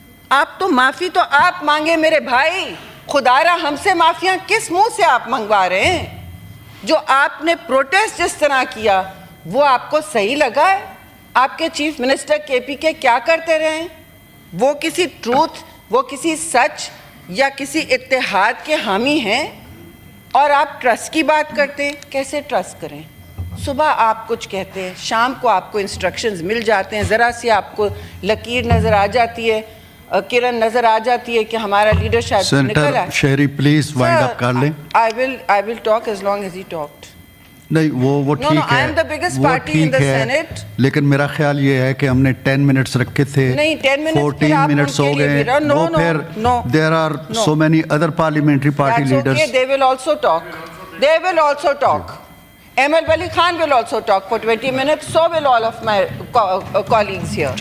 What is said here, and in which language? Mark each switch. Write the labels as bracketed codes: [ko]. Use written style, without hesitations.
[ur] آپ تو معافی تو آپ مانگے میرے بھائی, خدا را ہم سے معافیاں کس منہ سے آپ منگوا رہے ہیں؟ جو آپ نے پروٹیسٹ جس طرح کیا وہ آپ کو صحیح لگا ہے؟ آپ کے چیف منسٹر کے پی کے کیا کرتے رہے ہیں؟ وہ کسی ٹروتھ, وہ کسی سچ یا کسی اتحاد کے حامی ہیں, اور آپ ٹرسٹ کی بات کرتے ہیں. کیسے ٹرسٹ کریں؟ صبح آپ کچھ کہتے ہیں, شام کو آپ کو انسٹرکشنز مل جاتے ہیں, ذرا سی آپ کو لکیر نظر آ جاتی ہے, کرن نظر آ جاتی ہے کہ ہمارا لیڈر شاید نکل آئے. شہری پلیز وائنڈ اپ کر لیں. [en] I will talk as long as he talked. [ur] نہیں وہ ٹھیک ہے, [en] I am the biggest party in the Senate. [ur] لیکن میرا خیال یہ ہے کہ ہم نے 10 منٹس رکھے تھے, نہیں 10 minutes 14 منٹس ہو گئے. [en] وہ پھر there are so many other parliamentary party leaders. That's okay, they will also talk. They will also talk. Amal Wali Khan will also talk for 20 minutes. So will all of my colleagues here.